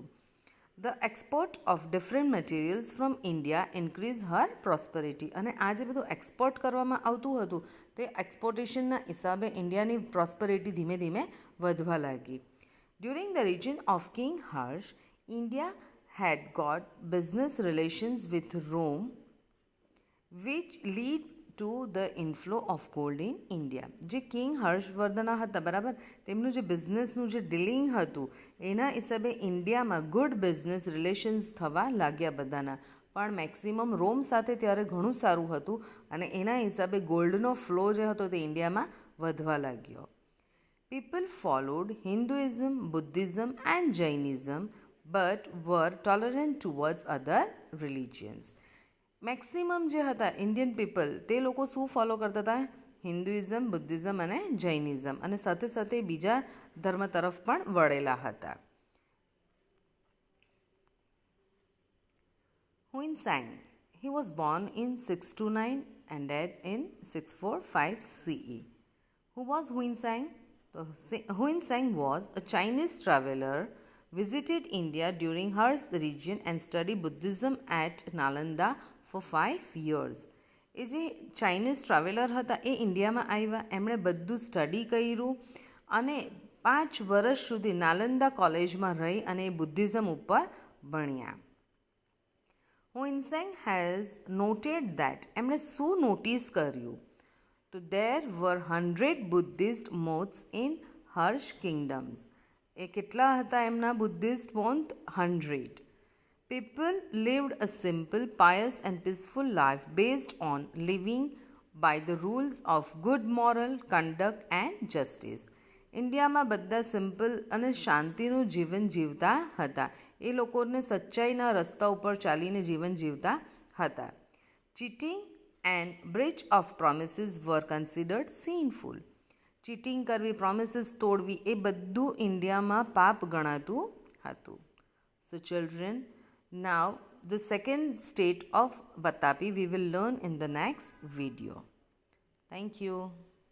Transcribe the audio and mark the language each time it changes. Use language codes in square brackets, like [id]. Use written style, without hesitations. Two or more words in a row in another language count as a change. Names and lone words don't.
[en] The export of different materials from India increase her prosperity. [gu] અને આ જે બધું એક્સપોર્ટ કરવામાં આવતું હતું તે એક્સપોર્ટેશનના હિસાબે ઇન્ડિયાની પ્રોસ્પરિટી ધીમે ધીમે વધવા લાગી. [en] During the region of King Harsh, India had got business relations with Rome, which lead to the inflow of gold in India. [gu] જે કિંગ હર્ષવર્ધના હતા બરાબર, તેમનું જે બિઝનેસનું જે ડીલિંગ હતું એના હિસાબે ઇન્ડિયામાં [en] good business relations [gu] થવા લાગ્યા બધાના. પણ મેક્સિમમ રોમ સાથે ત્યારે ઘણું સારું હતું અને એના હિસાબે ગોલ્ડનો ફ્લો જે હતો તે ઇન્ડિયામાં વધવા લાગ્યો. [en] People followed Hinduism, Buddhism, and Jainism but were tolerant towards other religions. [gu] મેક્સિમમ જે હતા [en] Indian people [gu] તે લોકો શું ફોલો કરતા હતા? હિન્દુઇઝમ, બુદ્ધિઝમ અને જૈનિઝમ, અને સાથે સાથે બીજા ધર્મ તરફ પણ વળેલા હતા. [en] હુઇનસાંગ, he was born in 629 and died in 645 CE. Who was Huinsang? Huinsang was a Chinese traveler, visited India during Hers region and studied Buddhism at Nalanda for 5 years. [gu] એ જે [en] Chinese traveler [gu] હતા એ ઇન્ડિયામાં આવ્યા, એમણે બધું સ્ટડી કર્યું અને 5 વર્ષ સુધી નાલંદા કોલેજમાં રહી અને બુદ્ધિઝમ ઉપર ભણ્યા. [en] Huinsang has noted that, [gu] એમણે શું નોટિસ કર્યું? [en] તો there were 100 Buddhist monks in Harsh kingdoms. [gu] એ કેટલા હતા એમના બુદ્ધિસ્ટ મોન્ક? 100. [en] People lived a simple, pious and peaceful life based on living by the rules of good moral conduct and justice. [gu] ઇન્ડિયામાં બધા સિમ્પલ અને શાંતિનું જીવન જીવતા હતા. એ લોકોને સચ્ચાઈના રસ્તા ઉપર ચાલીને જીવન જીવતા હતા. [en] ચીટિંગ and breach of promises were considered sinful. [gu] ચીટિંગ કરવી, પ્રોમિસીસ તોડવી, એ બધું ઇન્ડિયામાં પાપ ગણાતું હતું. [en] So children, now the second state of Vatapi we will learn in the next video. Thank you.